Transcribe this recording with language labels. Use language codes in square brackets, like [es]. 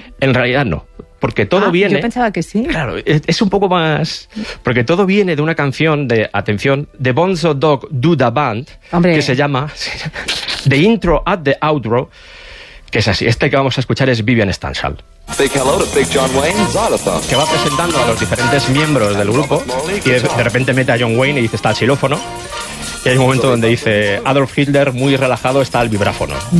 [es] En realidad no. Porque todo viene... Yo pensaba que sí. Claro, es un poco más... Porque todo viene de una canción de, atención, The Bonzo Dog Do Da Band, hombre, que se llama The Intro at the Outro, que es así. Este que vamos a escuchar es Vivian Stanshall. [en] Big hello to Big John Wayne, Zylophone. [es] Que va presentando a los diferentes miembros del grupo y de repente mete a John Wayne y dice, está el xilófono. Y hay un momento donde dice, Adolf Hitler, muy relajado, está el vibráfono.